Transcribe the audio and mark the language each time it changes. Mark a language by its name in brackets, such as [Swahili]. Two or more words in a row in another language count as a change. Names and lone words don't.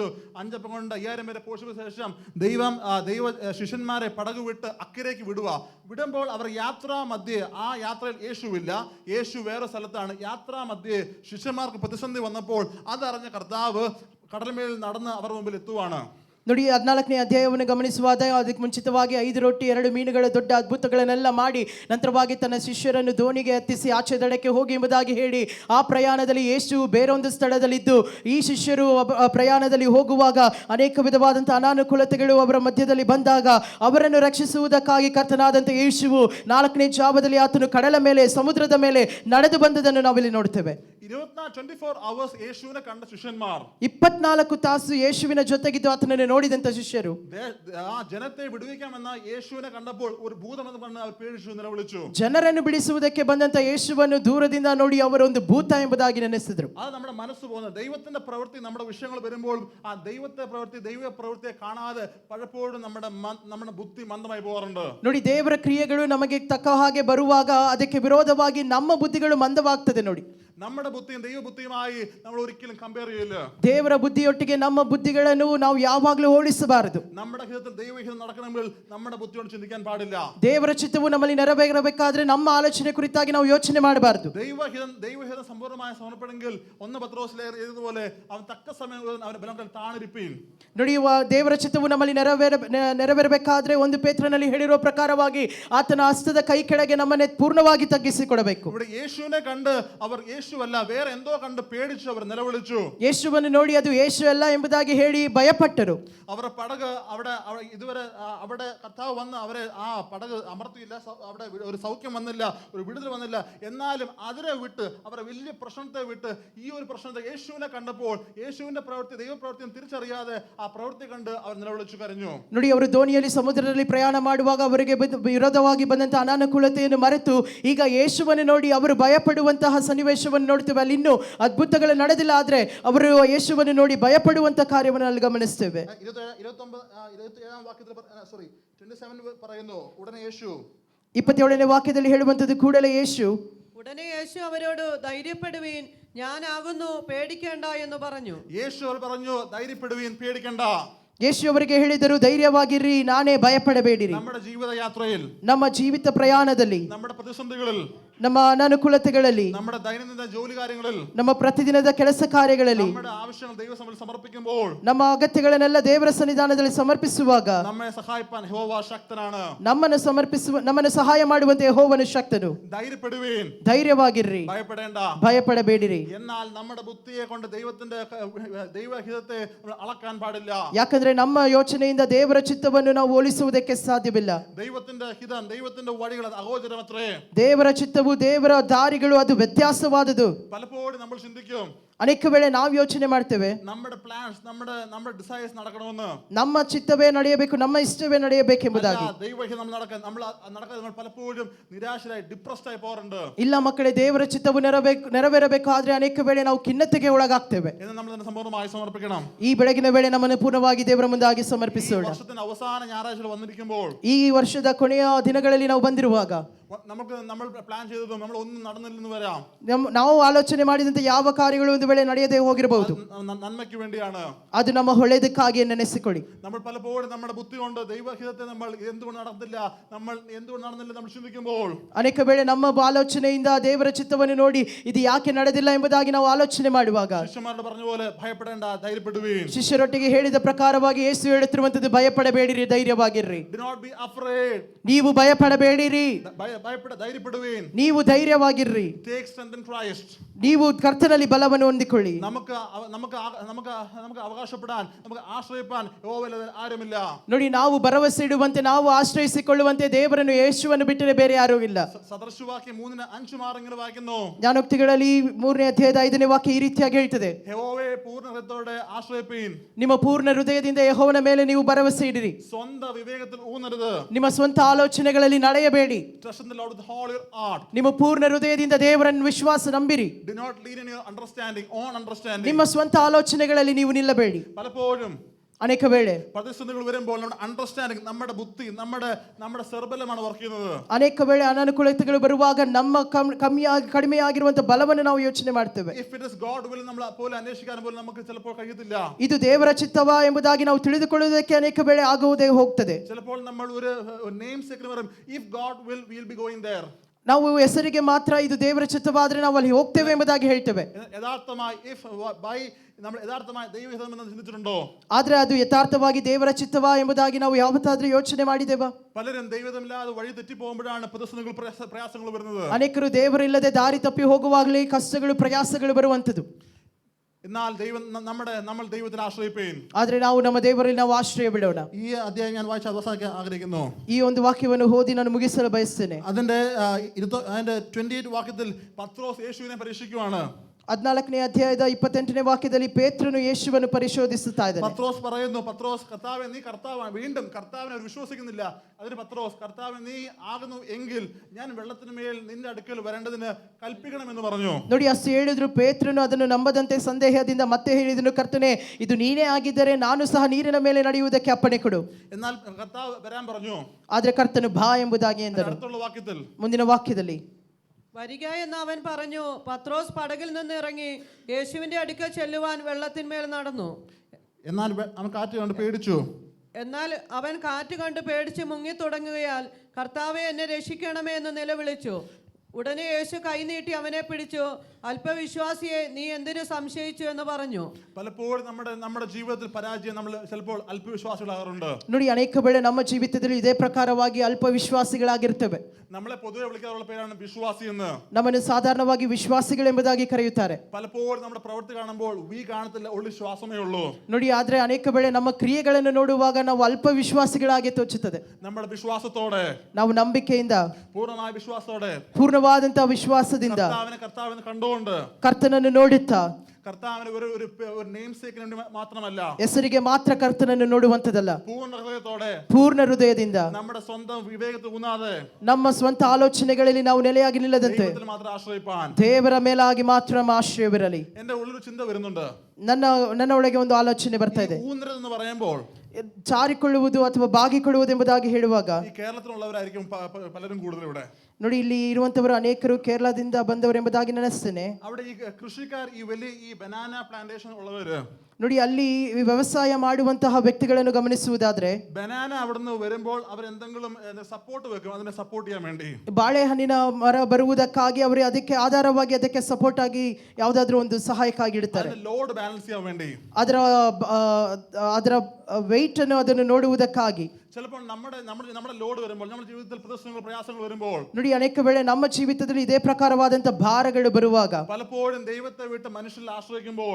[Malayalam] 5 അപ്പം കൊണ്ട് 5000 പേരെ പോഷിച്ച ശേഷം ദൈവ ശിഷ്യന്മാരെ പടകു വിട്ട് അക്കരയ്ക്ക് വിടുമ്പോൾ അവർ യാത്രാ മധ്യേ, ആ യാത്രയിൽ യേശുവില്ല, യേശു വേറെ സ്ഥലത്താണ്. യാത്രാ മധ്യേ ശിഷ്യന്മാർക്ക് പ്രതിസന്ധി വന്നപ്പോൾ അതറിഞ്ഞ കർത്താവ് കടൽമേൽ നടന്ന് അവർ മുമ്പിൽ എത്തുവാണ്. [Kannada] ನೋಡಿ, 14ನೇ ಅಧ್ಯಾಯವನ್ನು ಗಮನಿಸುವಾಗ ಅದಕ್ಕೆ ಮುಂಚಿತವಾಗಿ 5 ರೊಟ್ಟಿ 2 ಮೀನುಗಳ ದೊಡ್ಡ ಅದ್ಭುತಗಳನ್ನೆಲ್ಲ ಮಾಡಿ ನಂತರವಾಗಿ ತನ್ನ ಶಿಷ್ಯರನ್ನು ದೋಣಿಗೆ ಹತ್ತಿಸಿ ಆಚೆ ದಡಕ್ಕೆ ಹೋಗಿ ಎಂಬುದಾಗಿ ಹೇಳಿ ಆ ಪ್ರಯಾಣದಲ್ಲಿ ಯೇಸು ಬೇರೊಂದು ಸ್ಥಳದಲ್ಲಿದ್ದು ಈ ಶಿಷ್ಯರು ಪ್ರಯಾಣದಲ್ಲಿ ಹೋಗುವಾಗ ಅನೇಕ ವಿಧವಾದಂಥ ಅನಾನುಕೂಲತೆಗಳು ಅವರ ಮಧ್ಯದಲ್ಲಿ ಬಂದಾಗ ಅವರನ್ನು ರಕ್ಷಿಸುವುದಕ್ಕಾಗಿ ಕರ್ತನಾದಂಥ ಯೇಸುವು 4ನೇ ಜಾವದಲ್ಲಿ ಆತನು ಕಡಲ ಮೇಲೆ, ಸಮುದ್ರದ ಮೇಲೆ ನಡೆದು ಬಂದದನ್ನು ನಾವಿಲ್ಲಿ ನೋಡ್ತೇವೆ. [Malayalam] 24 hours യേശുവിനെ കണ്ട ശിഷ്യന്മാർ, [Kannada] 24 ತಾಸು ಯೇಸುವಿನ ಜೊತೆಗಿದ್ದು ಆತನನ್ನು ನೋಡಿದಂತ ಶಿಷ್ಯರು [Malayalam] ആ ജനത്തെ വിടുവിക്കാമെന്ന യേശുവിനെ കണ്ടപ്പോൾ ഒരു ഭൂതമെന്ന് പറഞ്ഞ് അവർ പേടിച്ചു നിലവിളിച്ചു. [Kannada] ಜನರನ್ನು ಬಿಡಿಸುವುದಕ್ಕೆ ಬಂದಂತ ಯೇಸುವನ್ನು ದೂರದಿಂದ ನೋಡಿ ಅವರು ಒಂದು ಭೂತ ಎಂಬುದಾಗಿ ನೆನೆಸಿದರು. [Malayalam] അത് നമ്മുടെ മനസ്സ് പോകുന്നത് ദൈവത്തിന്റെ പ്രവൃത്തി നമ്മുടെ വിഷയങ്ങൾ വരുമ്പോൾ ആ ദൈവ പ്രവൃത്തിയെ കാണാതെ പലപ്പോഴും നമ്മുടെ ബുദ്ധി മന്ദമായി പോകാറുണ്ട്. [Kannada] ನೋಡಿ, ದೇವರ ಕ್ರಿಯೆಗಳು ನಮಗೆ ತಕ್ಕ ಹಾಗೆ ಬರುವಾಗ ಅದಕ್ಕೆ ವಿರೋಧವಾಗಿ ನಮ್ಮ ಬುದ್ಧಿಗಳು ಮಂದವಾಗ್ತದೆ. ನೋಡಿ, [Malayalam] നമ്മുടെ ബുദ്ധിയും ദൈവ ബുദ്ധിയുമായി നമ്മൾ ഒരിക്കലും കമ്പയർ ചെയ്യില്ല. [Kannada] ದೇವರ ಬುದ್ಧಿಯೊಟ್ಟಿಗೆ ನಮ್ಮ ಬುದ್ಧಿಗಳನ್ನು ನಾವು ಯಾವಾಗಲೂ ಹೋಲಿಸಬಾರದು. [Malayalam] നമ്മുടെ ഹിതത്തിൽ ദൈവഹിതം നടക്കണമെങ്കിൽ നമ്മുടെ ബുദ്ധിയോട് ചിന്തിക്കാൻ പാടില്ല. [Kannada] ದೇವರ ಚಿತ್ತವು ನಮ್ಮಲ್ಲಿ ನೆರವೇರಬೇಕಾದ್ರೆ ನಮ್ಮ ಆಲೋಚನೆ ಕುರಿತಾಗಿ ನಾವು ಯೋಚನೆ ಮಾಡಬಾರದು. [Malayalam] ദൈവഹിതം സമ്പൂർണ്ണമായി സമർപ്പണമെങ്കിൽ 1 പത്രോസിലെ എഴുതുപോലെ അവൻ തക്ക സമയം അവന്റെ ബലം താണിരിപ്പീൻ. [Kannada] ನೋಡಿ, ದೇವರ ಚಿತ್ತವು ನಮ್ಮಲ್ಲಿ ನೆರವೇರಬೇಕಾದ್ರೆ 1 ಪೇತ್ರನಲ್ಲಿ ಹೇಳಿರುವ ಪ್ರಕಾರವಾಗಿ ಆತನ ಹಸ್ತದ ಕೈ ಕೆಳಗೆ ನಮ್ಮನ್ನೇ ಪೂರ್ಣವಾಗಿ ತಗ್ಗಿಸಿಕೊಡಬೇಕು. [Malayalam] ഇവിടെ യേശുവിനെ കണ്ട് അവർ യേശുവല്ല വേറെ എന്തോ കണ്ട് പേടിച്ചു അവർ നിലവിളിച്ചു. [Kannada] ಯೇಸುವನ್ನು ನೋಡಿ ಅದು ಯೇಸು ಅಲ್ಲ ಎಂಬುದಾಗಿ ಹೇಳಿ ಭಯಪಟ್ಟರು. [Malayalam] ಅವರ പടക് അവിടെ ഇതുവരെ അവിടെ കർത്താവ് വന്ന് അവരെ ആ പടക് അമർത്തിയില്ല. അവിടെ ഒരു സൗഖ്യം വന്നില്ല, ഒരു വിടുതൽ വന്നില്ല. എന്നാലും അതിനെ വിട്ട് അവരെ വലിയ പ്രശ്നത്തെ വിട്ട് ഈ ഒരു പ്രശ്നത്തെ യേശുവിനെ കണ്ടപ്പോൾ യേശുവിന്റെ പ്രവൃത്തി ദൈവപ്രവൃത്തിയും തിരിച്ചറിയാതെ ആ പ്രവൃത്തി കണ്ട് അവർ നിലവിളിച്ചു കരഞ്ഞു. [Kannada] ನೋಡಿ, ಅವರು ದೋಣಿಯಲ್ಲಿ ಸಮುದ್ರದಲ್ಲಿ ಪ್ರಯಾಣ ಮಾಡುವಾಗ ಅವರಿಗೆ ವಿರೋಧವಾಗಿ ಬಂದಂತ ಅನಾನುಕೂಲತೆಯನ್ನು ಮರೆತು ಈಗ ಯೇಸುವನ್ನು ನೋಡಿ ಅವರು ಭಯಪಡುವಂತಹ ಸನ್ನಿವೇಶವನ್ನು ನೋಡ್ತೇವೆ. ಅಲ್ಲಿ ಇನ್ನೂ ಅದ್ಭುತಗಳು ನಡೆದಿಲ್ಲ, ಆದ್ರೆ ಅವರು ಯೇಸುವನ್ನು ನೋಡಿ ಭಯಪಡುವಂತ ಕಾರ್ಯವನ್ನು ಅಲ್ಲಿ ಗಮನಿಸ್ತೇವೆ. [Malayalam] 27ാം വാക്യത്തിൽ 27 പറയുന്നു, ഉടനെ യേശു [Kannada] 27ನೇ ವಾಕ್ಯದಲ್ಲಿ ಹೇಳುವಂತದ್ದು ಕೂಡಲೇ ಯೇಸು [Malayalam] ഉടനെ യേശു അവരോട് ധൈര്യപ്പെടുവീൻ, ഞാനാകുന്നു, പേടിക്കേണ്ട എന്ന് പറഞ്ഞു. യേശു അവർ പറഞ്ഞു, ധൈര്യപ്പെടുവീൻ, പേടിക്കണ്ട. [Kannada] ಯೇಸು ಅವರಿಗೆ ಹೇಳಿದರು, ಧೈರ್ಯವಾಗಿರ್ರಿ, ನಾನೇ ಭಯಪಡಬೇಡಿರಿ. [Malayalam] നമ്മുടെ ജീവിത യാത്രയിൽ, [Kannada] ನಮ್ಮ ಜೀವಿತ ಪ್ರಯಾಣದಲ್ಲಿ, [Malayalam] നമ്മുടെ പ്രതിസന്ധികളിൽ, [Kannada] ನಮ್ಮ ಅನಾನುಕೂಲತೆಗಳಲ್ಲಿ, [Malayalam] നമ്മുടെ ദൈനംദിന ജോലി കാര്യങ്ങളിൽ, [Kannada] ನಮ್ಮ ಪ್ರತಿದಿನದ ಕೆಲಸ ಕಾರ್ಯಗಳಲ್ಲಿ, [Malayalam] നമ്മുടെ ആവശ്യങ്ങൾ ദൈവസന്നിധിയിൽ സമർപ്പിക്കുമ്പോൾ, [Kannada] ನಮ್ಮ ಅಗತ್ಯಗಳನ್ನೆಲ್ಲ ದೇವರ ಸನ್ನಿಧಾನದಲ್ಲಿ ಸಮರ್ಪಿಸುವಾಗ [Malayalam] നമ്മെ സഹായിപ്പാൻ യഹോവ ശക്തനാണ്. [Kannada] ನಮ್ಮನ್ನು ಸಹಾಯ ಮಾಡುವಂತೆ ಯೆಹೋವನು ಶಕ್ತನು. [Malayalam] ധൈര്യപ്പെടുവീൻ, [Kannada] ಧೈರ್ಯವಾಗಿರ್ರಿ, [Malayalam] ഭയപ്പെടേണ്ട. [Kannada] ಭಯಪಡಬೇಡಿರಿ. [Malayalam] എന്നാൽ നമ്മുടെ ബുദ്ധിയെ കൊണ്ട് ദൈവഹിതത്തെ നമ്മൾ അളക്കാൻ പാടില്ല. [Kannada] ಯಾಕಂದ್ರೆ ನಮ್ಮ ಯೋಚನೆಯಿಂದ ದೇವರ ಚಿತ್ತವನ್ನು ನಾವು ಹೋಲಿಸುವುದಕ್ಕೆ ಸಾಧ್ಯವಿಲ್ಲ. [Malayalam] ദൈവത്തിന്റെ ഹിതം, ദൈവത്തിന്റെ വഴികൾ അഗോചരമത്രേ. [Kannada] ದೇವರ ಚಿತ್ತವು, ದೇವರ ದಾರಿಗಳು ಅದು ವ್ಯತ್ಯಾಸವಾದದು. [Malayalam] പലപ്പോഴും നമ്മൾ ചിന്തിക്കും, [Kannada] ಅನೇಕ ವೇಳೆ ನಾವು ಯೋಚನೆ ಮಾಡ್ತೇವೆ, [Malayalam] നമ്മുടെ പ്ലാൻസ്, നമ്മുടെ ഡിസൈർസ് നടക്കണമെന്ന്, [Kannada] ನಮ್ಮ ಚಿತ್ತವೇ ನಡೆಯಬೇಕು, ನಮ್ಮ ಇಷ್ಟವೇ ನಡೆಯಬೇಕೆಂಬುದಾಗಿ. [Malayalam] ദൈവഹിതം നമ്മൾ പലപ്പോഴും നിരാശരായി ഡിപ്രസ്ഡ് ആയി പോകാറുണ്ട്. [Kannada] ಇಲ್ಲ ಮಕ್ಕಳೇ, ದೇವರ ಚಿತ್ತವು ನೆರವೇರಬೇಕಾದ್ರೆ ಅನೇಕ ವೇಳೆ ನಾವು ಖಿನ್ನತೆಗೆ ಒಳಗಾಗ್ತೇವೆ. [Malayalam] എന്ന് നമ്മൾ തന്നെ സമ്പൂർണ്ണമായി സമർപ്പിക്കണം. [Kannada] ಈ ಬೆಳಗಿನ ವೇಳೆ ನಮ್ಮನ್ನು ಪೂರ್ಣವಾಗಿ ದೇವರ ಮುಂದಾಗಿ ಸಮರ್ಪಿಸೋಣ. [Malayalam] വർഷത്തിന്റെ അവസാന ഞായറാഴ്ച വന്നിരിക്കുമ്പോൾ, [Kannada] ಈ ವರ್ಷದ ಕೊನೆಯ ದಿನಗಳಲ್ಲಿ ನಾವು ಬಂದಿರುವಾಗ [Malayalam] നമ്മൾ പ്ലാൻ ചെയ്തതും നമ്മൾ ഒന്നും നടന്നില്ലെന്ന് വരാം. [Kannada] ನಾವು ಆಲೋಚನೆ ಮಾಡಿದಂತೆ ಯಾವ ಕಾರ್ಯಗಳು ಒಂದು ವೇಳೆ ನಡೆಯದೆ ಹೋಗಿರಬಹುದು. [Malayalam] നന്മയ്ക്ക് വേണ്ടിയാണ്. [Kannada] ಅದು ನಮ್ಮ ಒಳ್ಳೆಯದಕ್ಕಾಗಿ ನೆನೆಸಿಕೊಳ್ಳಿ. [Malayalam] നമ്മൾ പലപ്പോഴും നമ്മുടെ ബുദ്ധി കൊണ്ട് ദൈവഹിതത്തെ നമ്മൾ എന്തുകൊണ്ട് നടന്നില്ല നമ്മൾ ചിന്തിക്കുമ്പോൾ [Kannada] ಅನೇಕ ವೇಳೆ ನಮ್ಮ ಆಲೋಚನೆಯಿಂದ ದೇವರ ಚಿತ್ತವನ್ನು ನೋಡಿ ಇದು ಯಾಕೆ ನಡೆದಿಲ್ಲ ಎಂಬುದಾಗಿ ನಾವು ಆಲೋಚನೆ ಮಾಡುವಾಗ [Malayalam] ಶಿಷ್ಯಮಾരോട് പറഞ്ഞ പോലെ ഭയപ്പെടേണ്ട, ധൈര്യപ്പെടുവീൻ. [Kannada] ಶಿಷ್ಯರೊಟ್ಟಿಗೆ ಹೇಳಿದ ಪ್ರಕಾರವಾಗಿ ಯೇಸು ಹೇಳುತ್ತಿರುವಂತದ್ದು ಭಯಪಡಬೇಡಿರಿ, ಧೈರ್ಯವಾಗಿರ್ರಿ. [English] Do not be afraid. [Kannada] ನೀವು ಭಯಪಡಬೇಡಿರಿ, [Malayalam] ധൈര്യപ്പെടുവീൻ. [Kannada] ನೀವು ಧೈರ್ಯವಾಗಿರ್ರಿ. [English] Take strength in Christ. [Kannada] ನೀವು ಕರ್ತನಲ್ಲಿ ಬಲವನ್ನು ಹೊಂದಿಕೊಳ್ಳಿ. [Malayalam] നമുക്ക് അവകാശപ്പെടാൻ, നമുക്ക് ആശ്രയിപ്പാൻ യഹോവയിൽ ആരുമില്ല. [Kannada] ನೋಡಿ, ನಾವು ಭರವಸೆ ಇಡುವಂತೆ, ನಾವು ಆಶ್ರಯಿಸಿಕೊಳ್ಳುವಂತೆ ದೇವರನ್ನು, ಯೇಸುವನ್ನು ಬಿಟ್ಟರೆ ಬೇರೆ ಯಾರೂ ಇಲ್ಲ. [Malayalam] സദൃശവാക്യം 3:5 ഇങ്ങനെ വായിക്കുന്നു. [Kannada] ಜ್ಞಾನೋಕ್ತಿಗಳಲ್ಲಿ 3ನೇ ಅಧ್ಯಾಯದ 5ನೇ ವಾಕ್ಯ ಈ ರೀತಿಯಾಗಿ ಹೇಳ್ತದೆ, [Malayalam] യഹോവയെ പൂർണ്ണ ഹൃദയത്തോടെ ആശ്രയിപ്പീൻ. [Kannada] ನಿಮ್ಮ ಪೂರ್ಣ ಹೃದಯದಿಂದ ಯೆಹೋವನ ಮೇಲೆ ನೀವು ಭರವಸೆ ಇಡಿರಿ. [Malayalam] സ്വന്ത വിവേകത്തിൽ ഊന്നരുത്. [Kannada] ನಿಮ್ಮ ಸ್ವಂತ ಆಲೋಚನೆಗಳಲ್ಲಿ ನಡೆಯಬೇಡಿ. [English] Trust in the Lord with all your heart. [Kannada] ನಿಮ್ಮ ಪೂರ್ಣ ಹೃದಯದಿಂದ ದೇವರನ್ನು ವಿಶ್ವಾಸ ನಂಬಿರಿ. [English] Do not lean in your understanding, own understanding. [Kannada] ನಿಮ್ಮ ಸ್ವಂತ ಆಲೋಚನೆಗಳಲ್ಲಿ ನೀವು ನಿಲ್ಲಬೇಡಿ. [Malayalam] പലപ്പോഴും [Kannada] ಅನೇಕ ವೇಳೆ [Malayalam] പ്രതിസന്ധികൾ വരുമ്പോൾ നമ്മുടെ അണ്ടർസ്റ്റാൻഡിംഗ്, നമ്മുടെ ബുദ്ധി, നമ്മുടെ സെർബലമാണ് വർക്ക് ചെയ്യുന്നത്. [Kannada] ಅನೇಕ ವೇಳೆ ಅನಾನುಕೂಲತೆಗಳು ಬರುವಾಗ ನಮ್ಮ ಕಡಿಮೆಯಾಗಿರುವಂತಹ ಬಲವನ್ನು ನಾವು ಯೋಚನೆ ಮಾಡ್ತೇವೆ. [English] If it is God will [Malayalam] നമ്മൾ പോലെ അന്വേഷിക്കാൻ പോലും നമുക്ക് ചിലപ്പോൾ കഴിയത്തില്ല. [Kannada] ಇದು ದೇವರ ಚಿತ್ತವ ಎಂಬುದಾಗಿ ನಾವು ತಿಳಿದುಕೊಳ್ಳುವುದಕ್ಕೆ ಅನೇಕ ವೇಳೆ ಆಗುವುದೇ ಹೋಗ್ತದೆ. [Malayalam] ചിലപ്പോൾ നമ്മൾ ഒരു [English] name sake [Malayalam] പറയും, [English] if God will, we will be going there. [Kannada] ನಾವು ಹೆಸರಿಗೆ ಮಾತ್ರ ಇದು ದೇವರ ಚಿತ್ತವಾದ್ರೆ ನಾವು ಅಲ್ಲಿ ಹೋಗ್ತೇವೆ ಎಂಬುದಾಗಿ ಹೇಳ್ತೇವೆ. [Malayalam] നമ്മൾ യഥാർത്ഥമായി ദൈവഹിതം എന്ന് ചിന്തിച്ചിട്ടുണ്ടോ? [Kannada] ಆದ್ರೆ ಅದು ಯಥಾರ್ಥವಾಗಿ ದೇವರ ಚಿತ್ತವ ಎಂಬುದಾಗಿ ನಾವು ಯಾವತ್ತಾದ್ರೂ ಯೋಚನೆ ಮಾಡಿದ್ದೇವಾ? [Malayalam] പലരും ദൈവഹിതമില്ലാതെ വഴി തെറ്റി പോകുമ്പോഴാണ് പ്രതിസന്ധികൾ പ്രയാസങ്ങൾ വരുന്നത്. [Kannada] ಅನೇಕರು ದೇವರಿಲ್ಲದೆ ದಾರಿ ತಪ್ಪಿ ಹೋಗುವಾಗಲೇ ಕಷ್ಟಗಳು ಪ್ರಯಾಸಗಳು ಬರುವಂತದ್ದು. [Malayalam] എന്നാൽ നമ്മൾ ദൈവത്തിൽ ആശ്രയിപ്പീൻ. [Kannada] ಆದ್ರೆ ನಾವು ನಮ್ಮ ದೇವರಲ್ಲಿ ನಾವು ಆಶ್ರಯ ಬಿಡೋಣ. [Malayalam] ഈ അധ്യായം ഞാൻ വായിച്ച് അവസാനിക്കാൻ ആഗ്രഹിക്കുന്നു. [Kannada] ಈ ಒಂದು ವಾಕ್ಯವನ್ನು ಓದಿ ನಾನು ಮುಗಿಸಲು ಬಯಸ್ತೇನೆ. [Malayalam] അതിന്റെ 28 വാക്യത്തിൽ പത്രോസ് യേശുവിനെ പരീക്ഷിക്കുകയാണ്. [Kannada] 14ನೇ ಅಧ್ಯಾಯದ 28ನೇ ವಾಕ್ಯದಲ್ಲಿ ಪೇತ್ರನು ಯೇಸುವನ್ನು ಪರಿಶೋಧಿಸುತ್ತಾ ಇದ್ದಾನೆ. [Malayalam] പത്രോസ് പറയുന്നു, പത്രോസ് കർത്താവേ നീ കർത്താവാണ്. വീണ്ടും കർത്താവിനെ അവർ വിശ്വസിക്കുന്നില്ല. അതിന് പത്രോസ്, കർത്താവേ നീ ആകുന്നു എങ്കിൽ ഞാൻ വെള്ളത്തിന് മേൽ നിന്റെ അടുക്കൽ വരേണ്ടതിന് കൽപ്പിക്കണമെന്ന് പറഞ്ഞു. [Kannada] ನೋಡಿ, ಅಷ್ಟು ಹೇಳಿದ್ರು ಪೇತ್ರನು ಅದನ್ನು ನಂಬದಂತೆ ಸಂದೇಹದಿಂದ ಮತ್ತೆ ಹೇಳಿದನು, ಕರ್ತನೇ ಇದು ನೀನೇ ಆಗಿದ್ದರೆ ನಾನು ಸಹ ನೀರಿನ ಮೇಲೆ ನಡೆಯುವುದಕ್ಕೆ ಅಪ್ಪಣೆ ಕೊಡು. [Malayalam] എന്നാൽ കർത്താവ് വരാൻ പറഞ്ഞു. [Kannada] ಆದ್ರೆ ಕರ್ತನು ಬಾ ಎಂಬುದಾಗಿ ಎಂದನು. [Malayalam] അടുത്തുള്ള വാക്യത്തിൽ [Kannada] ಮುಂದಿನ ವಾಕ್ಯದಲ್ಲಿ [Malayalam] വരിക എന്ന് അവൻ പറഞ്ഞു. പത്രോസ് പടകിൽ നിന്ന് ഇറങ്ങി യേശുവിന്റെ അടുക്കൽ ചെല്ലുവാൻ വെള്ളത്തിന്മേൽ നടന്നു. എന്നാൽ അവൻ കാറ്റ് കണ്ട് പേടിച്ചു. എന്നാൽ അവൻ കാറ്റ് കണ്ട് പേടിച്ച് മുങ്ങി തുടങ്ങുകയാൽ കർത്താവെ എന്നെ രക്ഷിക്കണമേ എന്ന് നിലവിളിച്ചു. ഉടനെ യേശു കൈനീട്ടി അവനെ പിടിച്ചു. അല്പവിശ്വാസിയെ നീ എന്തിനു സംശയിച്ചു എന്ന് പറഞ്ഞു. പലപ്പോഴും നമ്മുടെ ജീവിതത്തിൽ പരാജയം നമ്മൾ ചിലപ്പോൾ അല്പവിശ്വാസികളാകാറുണ്ട്. [Kannada] ನೋಡಿ, ಅನೇಕ ವೇಳೆ ನಮ್ಮ ಜೀವಿತದಲ್ಲಿ ಇದೇ ಪ್ರಕಾರವಾಗಿ ಅಲ್ಪ ವಿಶ್ವಾಸಿಗಳಾಗಿರ್ತೇವೆ. [Malayalam] നമ്മളെ പൊതുവെ വിളിക്കാറുള്ള പേരാണ് വിശ്വാസി എന്ന്. [Kannada] ನಮ್ಮನ್ನು ಸಾಧಾರಣವಾಗಿ ವಿಶ್ವಾಸಿಗಳು ಎಂಬುದಾಗಿ ಕರೆಯುತ್ತಾರೆ. [Malayalam] പലപ്പോഴും നമ്മുടെ പ്രവൃത്തി കാണുമ്പോൾ കാണത്തില്ല, ഉള്ളിൽ ശ്വാസമേ ഉള്ളൂ. [Kannada] ನೋಡಿ, ಆದ್ರೆ ಅನೇಕ ವೇಳೆ ನಮ್ಮ ಕ್ರಿಯೆಗಳನ್ನು ನೋಡುವಾಗ ನಾವು ಅಲ್ಪ ವಿಶ್ವಾಸಿಗಳಾಗಿ ತೋಚುತ್ತದೆ. [Malayalam] നമ്മുടെ വിശ്വാസത്തോടെ, [Kannada] ನಾವು ನಂಬಿಕೆಯಿಂದ, [Malayalam] പൂർണ്ണമായ വിശ്വാസത്തോടെ, [Kannada] ಪೂರ್ಣವಾದಂತಹ ವಿಶ್ವಾಸದಿಂದ [Malayalam] കർത്താവിനെ കണ്ടുകൊണ്ട്, [Kannada] ಕರ್ತನನ್ನು ನೋಡುತ್ತಾ, [Malayalam] കർത്താവിന് ഒരു [English] name sake [Malayalam] വേണ്ടി മാത്രമല്ല, [Kannada] ಹೆಸರಿಗೆ ಮಾತ್ರ ಕರ್ತನನ್ನು ನೋಡುವಂತದಲ್ಲ, [Malayalam] പൂർണ്ണ ഹൃദയത്തോടെ, [Kannada] ಪೂರ್ಣ ಹೃದಯದಿಂದ, [Malayalam] നമ്മുടെ സ്വന്തം ವಿವೇಕത്തിൽ ഊന്നാതെ, [Kannada] ನಮ್ಮ ಸ್ವಂತ ಆಲೋಚನೆಗಳಲ್ಲಿ ನಾವು ನೆಲೆಯಾಗಿ ನಿಲ್ಲದಂತೆ [Malayalam] ദൈവത്തിൽ മാത്രം ആശ്രയിപ്പാൻ, [Kannada] ದೇವರ ಮೇಲಾಗಿ ಮಾತ್ರ ನಮ್ಮ ಆಶ್ರಯವಿರಲಿ. [Malayalam] എന്റെ ഉള്ളിൽ ചിന്ത വരുന്നുണ്ട്. [Kannada] ನನ್ನ ಒಳಗೆ ಒಂದು ಆಲೋಚನೆ ಬರ್ತಾ ಇದೆ. [Malayalam] ഊന്നരെന്ന് പറയുമ്പോൾ [Kannada] ಜಾರಿಕೊಳ್ಳುವುದು ಅಥವಾ ಬಾಗಿಕೊಳ್ಳುವುದು ಎಂಬುದಾಗಿ ಹೇಳುವಾಗ [Malayalam] ഈ കേരളത്തിലുള്ളവരായിരിക്കും പലരും കൂടുതൽ ഇവിടെ. [Kannada] ನೋಡಿ, ಇಲ್ಲಿ ಇರುವಂತವರು ಅನೇಕರು ಕೇರಳದಿಂದ ಬಂದವರು ಎಂಬುದಾಗಿ ನೆನೆಸ್ತೇನೆ. [Malayalam] അവിടെ ഈ കൃഷിക്കാർ, ഈ വലിയ ഈ [English] banana plantation [Malayalam] ഉള്ളവര്, [Kannada] ನೋಡಿ, ಅಲ್ಲಿ ವ್ಯವಸಾಯ ಮಾಡುವಂತಹ ವ್ಯಕ್ತಿಗಳನ್ನು ಗಮನಿಸುವುದಾದ್ರೆ [Malayalam] ബനാന അവിടുന്ന് വരുമ്പോൾ അവർ എന്തെങ്കിലും സപ്പോർട്ട് വെക്കും, അതിനെ സപ്പോർട്ട് ചെയ്യാൻ വേണ്ടി. [Kannada] ಬಾಳೆಹಣ್ಣಿನ ಮರ ಬರುವುದಕ್ಕಾಗಿ ಅವರು ಅದಕ್ಕೆ ಆಧಾರವಾಗಿ ಅದಕ್ಕೆ ಸಪೋರ್ಟ್ ಆಗಿ ಯಾವುದಾದ್ರೂ ಒಂದು ಸಹಾಯಕ್ಕಾಗಿ ಇಡುತ್ತಾರೆ. [English] load balance [Malayalam] ചെയ്യാൻ വേണ്ടി, [Kannada] ಅದರ ವೆಯ್ಟ್ ಅನ್ನು ಅದನ್ನು ನೋಡುವುದಕ್ಕಾಗಿ. [Malayalam] ചിലപ്പോൾ നമ്മുടെ ലോഡ് വരുമ്പോൾ, നമ്മുടെ ജീവിതത്തിൽ പ്രതിസന്ധികൾ, പ്രയാസങ്ങൾ വരുമ്പോൾ, [Kannada] ನೋಡಿ, ಅನೇಕ ವೇಳೆ ನಮ್ಮ ಜೀವಿತದಲ್ಲಿ ಇದೇ ಪ್ರಕಾರವಾದಂತಹ ಭಾರಗಳು ಬರುವಾಗ, [Malayalam] പലപ്പോഴും ദൈവത്തെ വിട്ട് മനുഷ്യരിൽ ആശ്രയിക്കുമ്പോൾ,